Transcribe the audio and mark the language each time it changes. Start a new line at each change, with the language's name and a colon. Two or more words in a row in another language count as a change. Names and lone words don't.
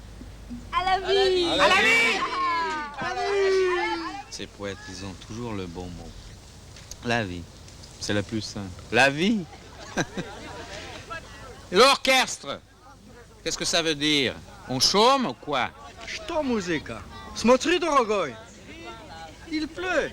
French: À la vie. À la vie. À la vie. Ces poètes, ils ont toujours le bon mot. La vie, c'est le plus simple. La vie. L'orchestre, qu'est-ce que ça veut dire? On chôme ou quoi?
Russian: Что музыка? Смотри, дорогой.
French: Il pleut.